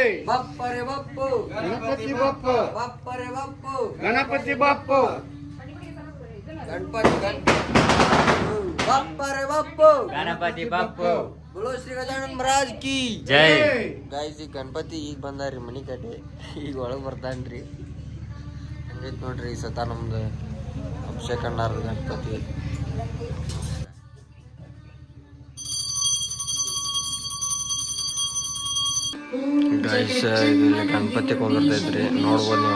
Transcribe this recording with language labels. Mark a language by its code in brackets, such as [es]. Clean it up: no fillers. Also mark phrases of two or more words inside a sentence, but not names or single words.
[hi] बप्पा रे बप्पू, गणपति बप्पू, बप्पा रे बप्पू, गणपति बप्पू, गणपति बप्पा रे बप्पू, गणपति बप्पू, बोलो श्री गजानन महाराज की [kn] ಜೈ. ಗೈಸ್, ಈ ಗಣಪತಿ ಈಗ ಬಂದಾರಿ ಮನಿ ಕಡೆ, ಈಗ ಒಳಗೆ ಬರ್ತಾನ್ರಿ. ಹಂಗೈತ್ ನೋಡ್ರಿ ಈ ಸತ ನಮ್ದು ಅಭಿಷೇಕ್ ಅಣ್ಣಾರ ಗಣಪತಿ. ಗೈಸ್, ಇಲ್ಲಿ ಗಣಪತಿ ಕುಂದಿರ್ತೈತ್ರಿ, ನೋಡ್ಬೋದು ನೀವು.